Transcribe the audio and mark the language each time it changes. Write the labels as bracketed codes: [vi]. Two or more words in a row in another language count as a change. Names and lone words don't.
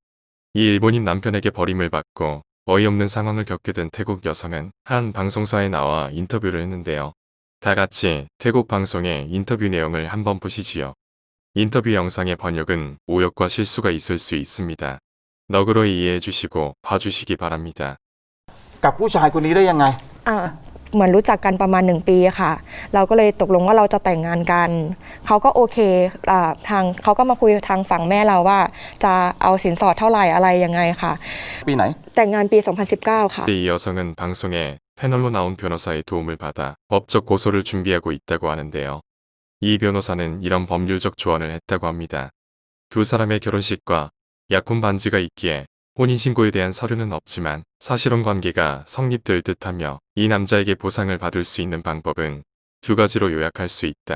[ko] 이 일본인 남편에게 버림을 받고 어이없는 상황을 겪게 된 태국 여성은 한 방송사에 나와 인터뷰를 했는데요. 다 같이 태국 방송의 인터뷰 내용을 한번 보시지요. 인터뷰 영상의 번역은 오역과 실수가 있을 수 있습니다. 너그러이 이해해 주시고 봐주시기 바랍니다. [th] กับผู้ชายคนนี้ได้ยังไง อ่าเหมือนรู้จักกันประมาณ1 ปีค่ะเราก็เลยตกลงว่าเราจะแต่งงานกันเขาก็โอเคทางเขาก็มาคุยทางฝั่งแม่เราว่าจะเอาสินสอดเท่าไหร่อะไรยังไงค่ะ ปีไหน แต่งงานปี 2019 ค่ะ [ko] 이 여성은 방송에 패널로 나온 변호사의 도움을 받아 법적 고소를 준비하고 있다고 하는데요. 이 변호사는 이런 법률적 조언을 했다고 합니다. 두 사람의 결혼식과 약혼 반지가 있기에 혼인신고에 대한 서류는 없지만 사실혼 관계가 성립될 듯하며 이 남자에게 보상을 받을 수 있는 방법은 두 가지로 요약할 수 있다.